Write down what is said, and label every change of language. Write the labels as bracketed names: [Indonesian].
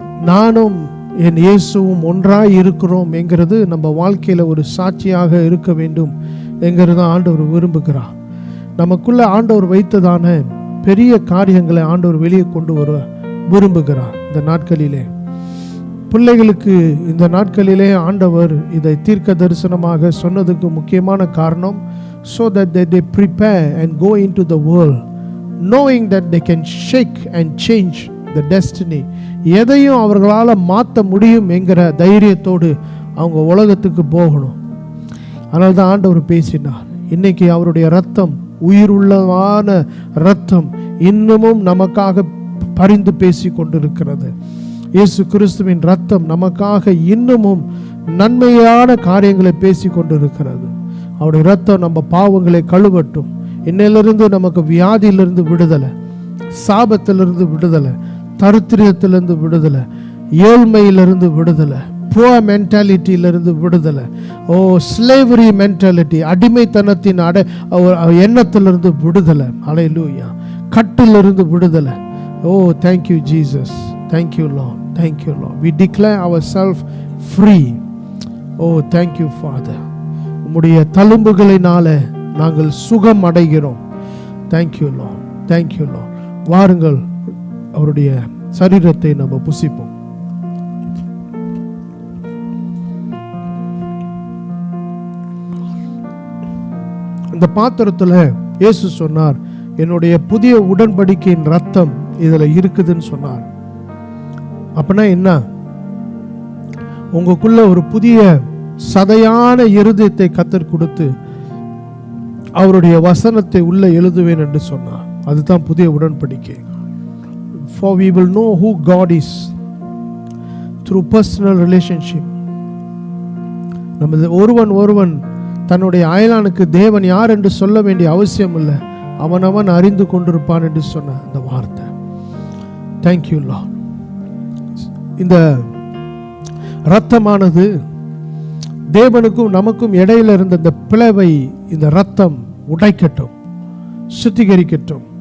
[Tamil] நானும் என் இயேசுவும் ஒன்றாய் இருக்கிறோம் என்கிறது நம்ம வாழ்க்கையில ஒரு சாட்சியாக இருக்க வேண்டும் என்கிறது ஆண்டவர் விரும்புகிறார். நமக்குள்ள ஆண்டவர் வைத்ததான பெரிய காரியங்களை ஆண்டவர் வெளியே கொண்டு வர விரும்புகிறார். இந்த நாட்களிலே பிள்ளைகளுக்கு இந்த நாட்களிலே ஆண்டவர் இதை தீர்க்க தரிசனமாக சொன்னதுக்கு முக்கியமான காரணம், [English] so that they prepare and go into the world knowing that they can shake and change the destiny. [Tamil] எதையும் அவர்களால் மாற்ற முடியும் என்கிற தைரியத்தோடு அவங்க உலகத்துக்கு போகணும். அதனால தான் ஆண்டவர் பேசினார். இன்னைக்கு அவருடைய ரத்தம், உயிருள்ளவான ரத்தம் இன்னமும் நமக்காக பரிந்து பேசி கொண்டிருக்கிறது. இயேசு கிறிஸ்துவின் ரத்தம் நமக்காக இன்னமும் நன்மையான காரியங்களை பேசி கொண்டிருக்கிறது. அவருடைய ரத்தம் நம்ம பாவங்களை கழுவட்டும். இன்னையிலிருந்து நமக்கு வியாதியிலிருந்து விடுதலை, சாபத்திலிருந்து விடுதலை, தரித்திரத்திலிருந்து விடுதலை, ஏழ்மையிலிருந்து விடுதலை, புவர் மென்டாலிட்டியிலிருந்து விடுதலை, ஸ்லேவரி மென்டாலிட்டி, அடிமைத்தனத்தின் எண்ணத்திலிருந்து விடுதலை, ஹல்லேலூயா, கட்டிலிருந்து விடுதலை. [English] Thank you Jesus, thank you Lord, thank you Lord. We declare ourselves free. Thank you Father. [Tamil] உம்முடைய தழும்புகளினால நாங்கள் சுகம் அடைகிறோம். [English] Thank you Lord, thank you Lord. [Tamil] வாருங்கள் அவருடைய சரீரத்தை நம்ம புசிப்போம். இந்த பாத்திரத்துல இயேசு சொன்னார், என்னுடைய புதிய உடன்படிக்கையின் ரத்தம் இதுல இருக்குதுன்னு சொன்னார். அப்படின்னா என்ன? உங்களுக்குள்ள ஒரு புதிய சதையான இருதயத்தை கர்த்தர் கொடுத்து அவருடைய வசனத்தை உள்ள எழுதுவேன் என்று சொன்னார். அதுதான் புதிய உடன்படிக்கை. [English] For we will know who God is through personal relationship. [Tamil] நம்ம ஒருவன் தன்னுடைய அயலானுக்கு தேவன் யார் என்று சொல்ல வேண்டிய அவசியம் இல்லை. அவனவன் அறிந்து கொண்டிருப்பான் என்று சொன்ன அந்த வார்த்தை. [English] Thank you Lord. [Tamil] இந்த இரத்தமானது தேவனுக்கும் நமக்கும் இடையில இருந்த இந்த பிளவை இந்த இரத்தம் உடைக்கட்டும், சுத்திகரிக்கட்டும்.